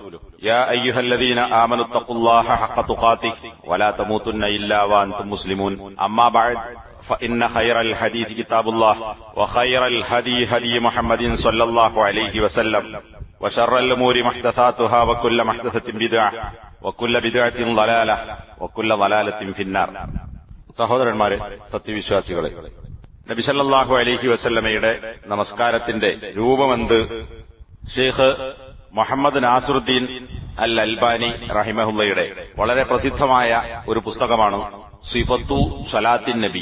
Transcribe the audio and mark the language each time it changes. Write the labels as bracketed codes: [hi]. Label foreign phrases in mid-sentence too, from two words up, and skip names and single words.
[ar] يا أيها الذين آمنوا اتقوا الله حق تقاته ولا تموتن إلا وأنتم مسلمون. أما بعد فإن خير الحديث كتاب الله وخير الهدي هدي محمد صلى الله عليه وسلم وشر الأمور محدثاتها وكل محدثة بدعة وكل بدعة ضلالة وكل ضلالة في النار. [ml] സഹോദരന്മാരെ, സത്യവിശ്വാസികളെ, നബി [ar] صلى الله عليه وسلم [ml] നമസ്കാരത്തിന്റെ രൂപമെന്ത് ഷെയ്ഖ് മുഹമ്മദ് നാസിറുദ്ദീൻ അൽ അൽബാനി റഹിമഹുള്ളയുടെ വളരെ പ്രസിദ്ധമായ ഒരു പുസ്തകമാണ് സിഫത്തു സ്വലാത്തിൻ നബി.